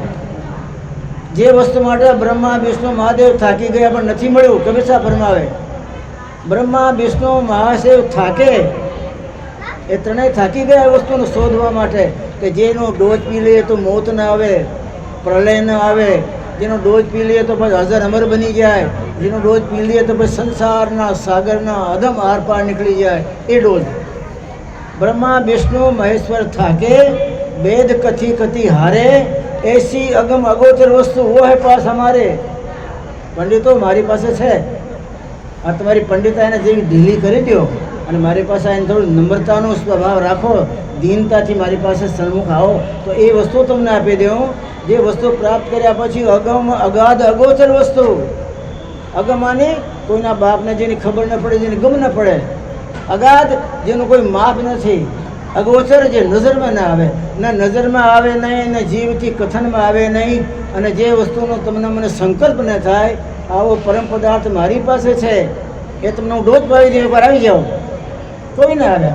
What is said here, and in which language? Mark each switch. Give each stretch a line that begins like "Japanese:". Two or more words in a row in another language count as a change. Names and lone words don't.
Gujarati: જે વસ્તુ માટે બ્રહ્મા વિષ્ણુ મહાદેવ થાકી ગયા પણ નથી મળ્યું, કબીર સાહેબ ફરમાવે બ્રહ્મા વિષ્ણુ મહાદેવ થાકે, એ ત્રણેય થાકી ગયા એ વસ્તુને શોધવા માટે કે જેનો ડોઝ પી લઈએ તો મોત ન આવે, પ્રલય ન આવે, જેનો ડોઝ પી લઈએ તો પછી અજર અમર બની જાય, જેનો ડોઝ પી લઈએ તો પછી સંસારના સાગરના અધમ આરપાર નીકળી જાય, એ ડોઝ.
Hindi: ब्रह्मा विष्णु महेश्वर थाके, वेद कथी कथी हारे, ऐसी अगम अगोचर वस्तु वो है पास हमारे.
Gujarati: પંડિતો મારી પાસે છે, આ તમારી પંડિતા એને જેવી ઢીલી કરી દો અને મારી પાસે એને થોડું નમ્રતાનો સ્વભાવ રાખો, દીનતાથી મારી પાસે સન્મુખ આવો તો એ વસ્તુ તમને આપી દઉં. જે વસ્તુ પ્રાપ્ત કર્યા પછી અગમ અગાધ અગોચર વસ્તુ, અગમાની કોઈના બાપને જેની ખબર ન પડે, જેની ગમ ન પડે, અગાધ જેનું કોઈ માપ નથી, અગોચર જે નજરમાં ના આવે, ના નજરમાં આવે નહીં ને જીવથી કથનમાં આવે નહીં, અને જે વસ્તુનો તમને મને સંકલ્પ ન થાય, આવો પરમ પદાર્થ મારી પાસે છે, એ તમને હું ડોઝ પાવી દઉં, એકવાર આવી જાઓ, કોઈ ના આવે.